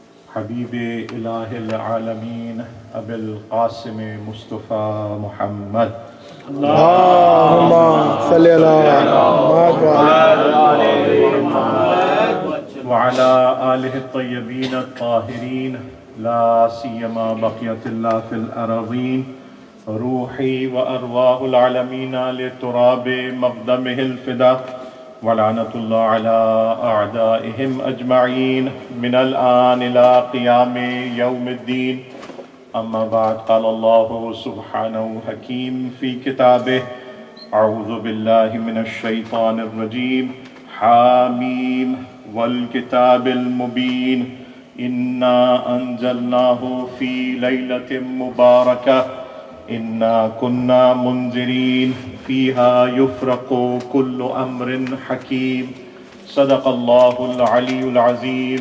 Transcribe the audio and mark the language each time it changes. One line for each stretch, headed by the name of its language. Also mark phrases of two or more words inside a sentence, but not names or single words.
Arabic: حبیب الہ العالمین ابی القاسم مصطفیٰ محمد اللہم صلی اللہ وعلی آلہ الطیبین الطاہرین لا سیما بقیت اللہ فی الارضین روحی و ارواح العالمین لتراب مقدمہ الفدا ولعنت اللہ علی اعدائہم اجمعین من الآن الى قیام یوم الدین اما بعد قال اللہ سبحانہ حکیم فی کتابہ اعوذ باللہ من الشیطان الرجیم حامیم والکتاب المبین انا انزلناہ فی لیلۃ مبارکہ انا کنا منذرین فیہا یفرق کل امر حکیم صدق اللہ العلی العظیم.